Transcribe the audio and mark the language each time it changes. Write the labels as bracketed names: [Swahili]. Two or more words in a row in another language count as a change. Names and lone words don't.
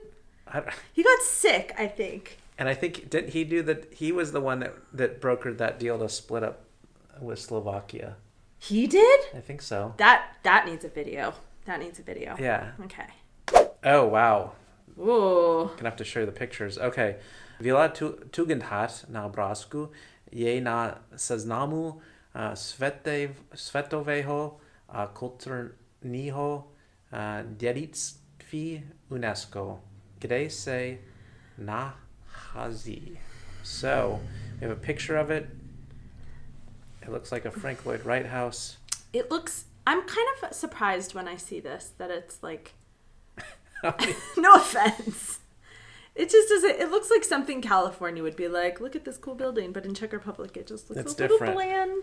[English] He got sick, I think. And I think, didn't he do that? He was the one that brokered that deal to split up with Slovakia. He did? I think so. That needs a video. That needs a video. Yeah. Okay. Oh, wow. Ooh. Gonna have to show you the pictures. Okay. [Czech] Vila Tugendhat na obrázku je na seznamu svetového kulturního dědictví UNESCO, kde se nachází. [English] So, we have a picture of it. It looks like a Frank Lloyd Wright house. I'm kind of surprised when I see this, that it's like, no offense. It just doesn't, it looks like something California would be like, look at this cool building, but in Czech Republic it just looks a little bland.